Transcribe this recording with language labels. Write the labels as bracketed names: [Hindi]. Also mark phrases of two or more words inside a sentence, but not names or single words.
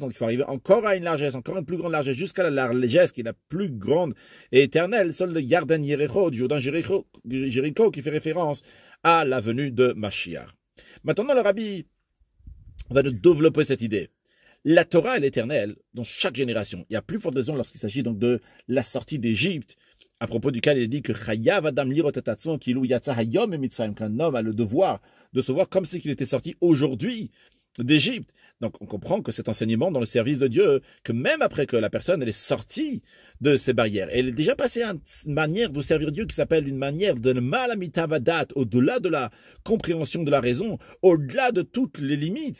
[French] Donc il faut arriver encore à une largesse, encore une plus grande largesse, jusqu'à la largesse qui est la plus grande et éternelle, celle de Yarden Yericho, du Jourdain Jéricho, qui fait référence à la venue de Mashiach. Maintenant, le rabbi va nous développer cette idée. La Torah est l'éternelle dans chaque génération. Il y a plus forte raison lorsqu'il s'agit donc de la sortie d'Égypte, à propos duquel il est dit que [Hebrew] חייב אדם לראות את עצמו כאילו יצא היום מצרים, [French] qu'un homme a le devoir de se voir comme si il était sorti aujourd'hui d'Égypte. Donc on comprend que cet enseignement dans le service de Dieu, que même après que la personne elle est sortie de ses barrières, elle est déjà passée à une manière de servir Dieu qui s'appelle une manière de malamitavadat, au-delà de la compréhension de la raison, au-delà de toutes les limites.